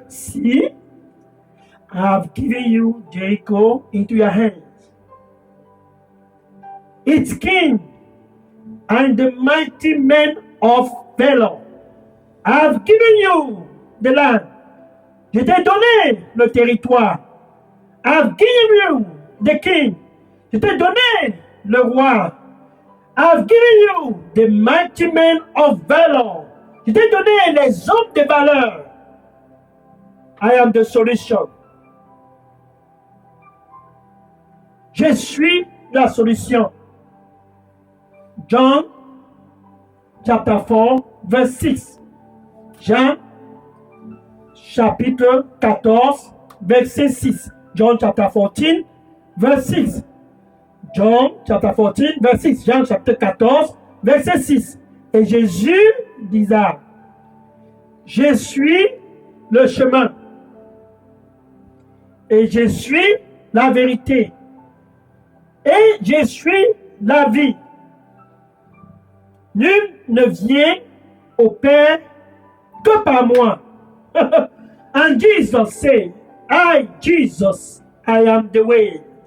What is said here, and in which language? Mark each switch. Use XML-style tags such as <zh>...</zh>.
<en>See, I have given you Jericho into your hands, its king, and the mighty men of valor. I have given you the land.</en> <fr>Je t'ai donné le territoire.</fr> <en>I have given you the king.</en> <fr>Je t'ai donné le roi.</fr> <en>I have given you the mighty men of valor.</en> <fr>Je t'ai donné les hommes de valeur.</fr> <en>I am the solution.</en> <fr>Je suis la solution.</fr> <en>John chapter 4, verse 6.</en> <fr>Jean chapitre 14, verset 6.</fr> <en>John chapter 14, verse 6. John chapter 14, verse 6.</en> <fr>Jean chapitre 14, verset 6. Et Jésus disait, je suis le chemin. Et je suis la vérité. Et je suis la vie. Nul ne vient au Père que par moi.</fr> <en>And Jesus said, Jesus, I am the way.</en>